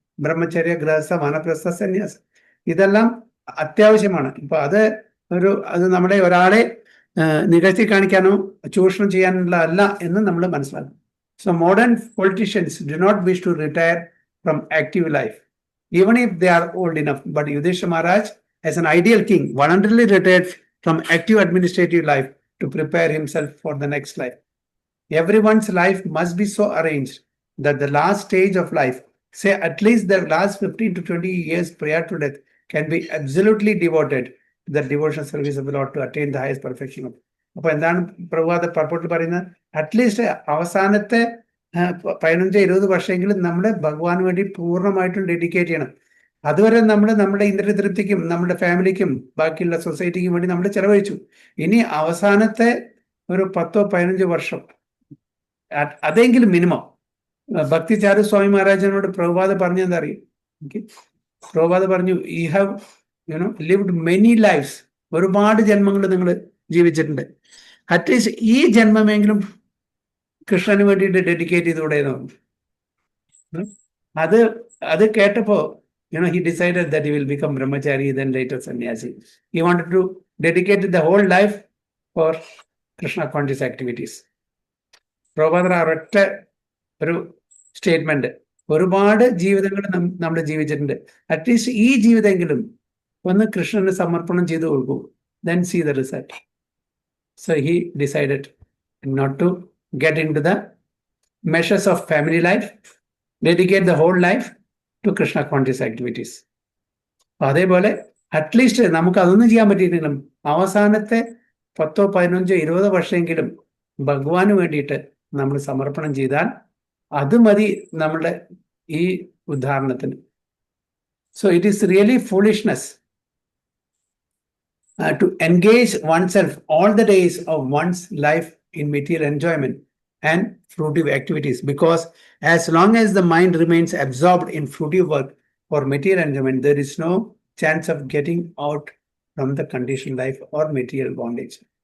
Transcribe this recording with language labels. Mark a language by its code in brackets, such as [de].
[ml] ബ്രഹ്മചര്യ, ഗൃഹസ്ഥ, വാനപ്രസ്ഥ, സന്യാസം ഇതെല്ലാം അത്യാവശ്യമാണ്. ഇപ്പൊ അത് നമ്മുടെ ഒരാളെ നികഴ്ത്തി കാണിക്കാനോ ചൂഷണം ചെയ്യാനുള്ള അല്ല എന്ന് നമ്മൾ മനസ്സിലാക്കും. [en] So modern politicians do not wish to retire from active life even if they are old enough. But Yudhishthira Maharaj, as an ideal king, voluntarily retired from active administrative life to prepare himself for the next life. Everyone's life must be so arranged that the last stage of life, say at least the last 15 to 20 years prior to death, can be absolutely devoted to the devotional service of the Lord to attain the highest perfection. [ml] അപ്പൊ എന്താണ് പ്രഭുപാദ പർപ്പോട്ടിൽ പറയുന്നത്? At least അവസാനത്തെ 15-20 വർഷമെങ്കിലും നമ്മൾ ഭഗവാന് വേണ്ടി പൂർണ്ണമായിട്ടും dedicate ചെയ്യണം. അതുവരെ നമ്മൾ നമ്മുടെ ഇന്ദ്രിയ തൃപ്തിക്കും നമ്മുടെ ഫാമിലിക്കും ബാക്കിയുള്ള സൊസൈറ്റിക്കും വേണ്ടി നമ്മൾ ചെലവഴിച്ചു. ഇനി അവസാനത്തെ ഒരു 10-15 വർഷം അതെങ്കിലും മിനിമം. ഭക്തി ചാരു സ്വാമി മഹാരാജനോട് പ്രഭുപാദ പറഞ്ഞു എന്താ അറിയും? പ്രഭുപാദ പറഞ്ഞു, [en] you have lived many lifes, [ml] ഒരുപാട് ജന്മങ്ങൾ നിങ്ങൾ ജീവിച്ചിട്ടുണ്ട്. അറ്റ്ലീസ്റ്റ് ഈ ജന്മമെങ്കിലും കൃഷ്ണന് വേണ്ടിയിട്ട് ഡെഡിക്കേറ്റ് ചെയ്തുകൂടെ എന്ന് പറഞ്ഞു. അത് കേട്ടപ്പോ [en] he decided that he will become brahmachari, then later sannyasi. He wanted to dedicate the whole life for Krishna conscious activities. [ml] പ്രഭുപാദർ ഒരൊറ്റ ഒരു സ്റ്റേറ്റ്മെന്റ്, ഒരുപാട് ജീവിതങ്ങൾ നമ്മൾ ജീവിച്ചിട്ടുണ്ട്, അറ്റ്ലീസ്റ്റ് ഈ ജീവിതമെങ്കിലും ഒന്ന് കൃഷ്ണന് സമർപ്പണം ചെയ്തു കൊടുക്കൂ, [en] then see the result. So he decided not to get into the measures of family life, dedicate the whole life to Krishna conscious activities. [ml] അതേപോലെ അറ്റ്ലീസ്റ്റ് നമുക്ക് അതൊന്നും ചെയ്യാൻ പറ്റിയില്ലെങ്കിലും അവസാനത്തെ 10-15-20 വർഷമെങ്കിലും ഭഗവാന് വേണ്ടിയിട്ട് നമ്മൾ സമർപ്പണം ചെയ്താൽ അത് മതി നമ്മുടെ ഈ ഉദാഹരണത്തിന്. [en] So it is really foolishness to engage oneself all the days of one's life in material enjoyment and fruitive activities, because as long as the mind remains absorbed in fruitive work or material enjoyment, there is no chance of getting out from the conditioned life or material bondage.